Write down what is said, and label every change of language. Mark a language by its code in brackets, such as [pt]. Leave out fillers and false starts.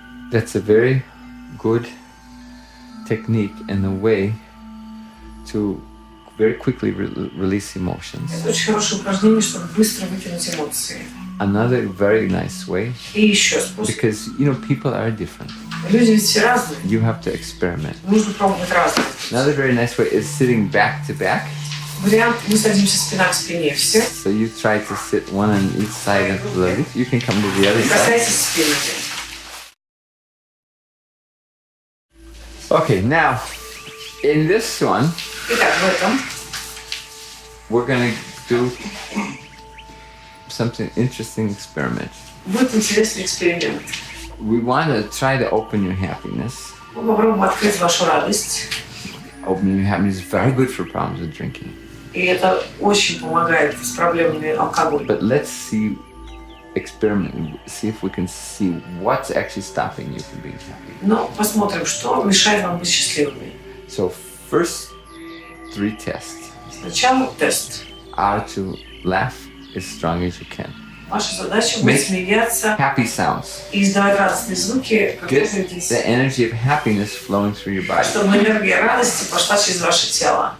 [en] That's a very good technique and a way to very quickly release emotions. [ru] Это очень хорошее упражнение, чтобы быстро выкинуть эмоции. [en] Another very nice way, [ru] И еще способ. [en] because people are different. [ru] Люди ведь все разные. [en] You have to experiment. [ru] Нужно пробовать разные. [en] Another very nice way is sitting back to back. [ru] Вариант, мы садимся спина к спине все. [en] So you try to sit one on each side of the leg. You can come to the other side. [ru] Касайтесь спины. [en] Okay, now in this one, [ru] Итак, в этом [en] we're gonna do something interesting experiment. [ru] будет интересный эксперимент. [en] We want to try to open your happiness. [ru] Мы попробуем открыть вашу радость. [en] Opening your happiness is very good for problems with drinking. [ru] И это очень помогает с проблемами алкоголя. [en] But let's experiment, see if we can see what's actually stopping you from being happy. [ru] Но посмотрим, что мешает вам быть счастливыми. [en] So first 3 tests [ru] Сначала тест. [en] are to laugh as strong as you can. [ru] Ваша задача будет смеяться [en] happy sounds. [ru] и издавать радостные звуки, как [en] Get [ru] двигаетесь, [en] the energy of happiness flowing through your body. [ru] чтобы энергия радости пошла через ваше тело.